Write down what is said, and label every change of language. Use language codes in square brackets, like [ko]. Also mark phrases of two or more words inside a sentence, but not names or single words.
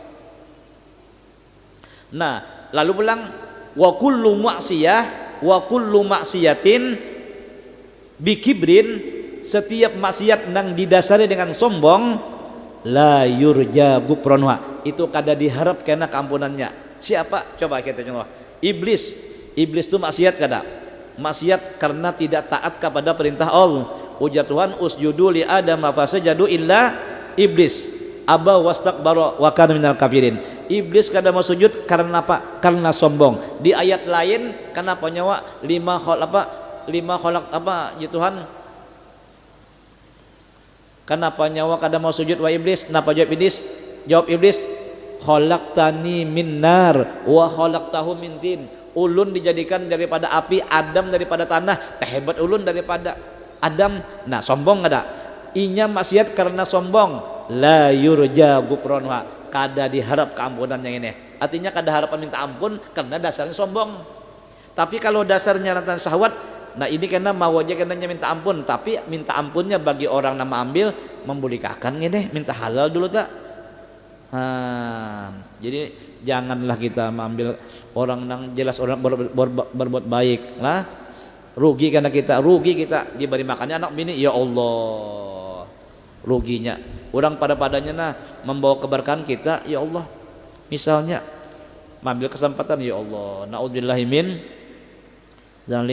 [bjn] Nah lalu pulang [ar] وكل معصية بكبر, [bjn] setiap maksiat nang didasari dengan sombong, [ar] لا يرجى غفرانها, [bjn] itu kada diharap kena keampunannya. Siapa? Coba kita contoh. Iblis itu maksiat kada? [id] Maksiat karena tidak taat kepada perintah Allah. [bjn] Ujar Tuhan, [ar] اسجدوا لآدم فسجدوا إلا إبليس أبى واستكبر وكان من الكافرين. [bjn] Iblis kada mau sujud karena apa? Karena sombong. Di ayat lain kenapa nyawa lima kholak apa ya Tuhan? Kenapa nyawa kada mau sujud wa iblis? Kenapa jawab iblis? Jawab iblis, [ar] خلقتني من نار وخلقته من طين. [bjn] Ulun dijadikan daripada api, Adam daripada tanah. Terhebat ulun daripada Adam. Nah, sombong ada. Inya maksiat karena sombong. [ar] لا يرجى غفرانها, [bjn] kada diharap keampunannya ini. Artinya kada harapan minta ampun karena dasarnya sombong. Tapi kalau dasarnya lantaran syahwat, nah ini karena mau aja karena minta ampun, tapi minta ampunnya bagi orang nama ambil membolehkan ini minta halal dulu tak. [id] Jadi janganlah kita mengambil orang yang jelas orang berbuat baik lah, rugi kita diberi makannya anak bini, ya Allah ruginya orang padanya nah membawa keberkahan kita, ya Allah misalnya mengambil kesempatan, ya Allah [ar] نعوذ بالله من ذلك.